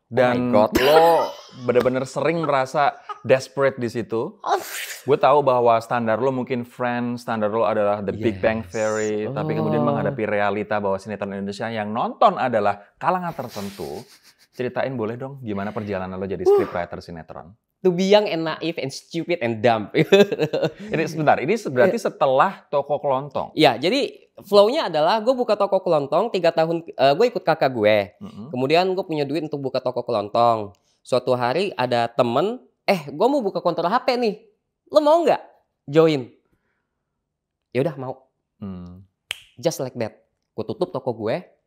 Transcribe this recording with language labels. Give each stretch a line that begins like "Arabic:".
Indonesian: Dan lo benar-benar sering merasa desperate di situ. Gue tahu bahwa standar lo mungkin Friends, standar lo adalah The Big Bang Theory. Tapi kemudian menghadapi realita bahwa sinetron Indonesia yang nonton adalah kalangan tertentu. Ceritain boleh dong gimana perjalanan lo jadi scriptwriter sinetron?
English: To be young and naive and stupid and dumb.
Indonesian: Ini sebentar, ini berarti setelah Toko Kelontong? Ya, jadi flow-nya adalah gue buka toko kelontong 3 tahun, gue ikut kakak gue. Kemudian gue punya duit untuk buka toko kelontong. Suatu hari ada temen, gue mau buka konter HP nih. Lo mau nggak join? Ya udah mau.
English: Just like that.
Indonesian: Gue tutup toko gue.